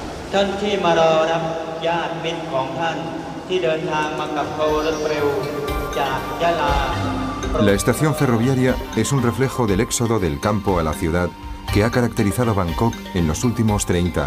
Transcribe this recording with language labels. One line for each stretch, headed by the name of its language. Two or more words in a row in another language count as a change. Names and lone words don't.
Thai: ท่านที่มารอรับญาติมิตรของท่านที่เดินทางมากับโทรถเร็วจากยะลา
Spanish: La estación ferroviaria es un reflejo del éxodo del campo a la ciudad que ha caracterizado Bangkok en los últimos 30 años.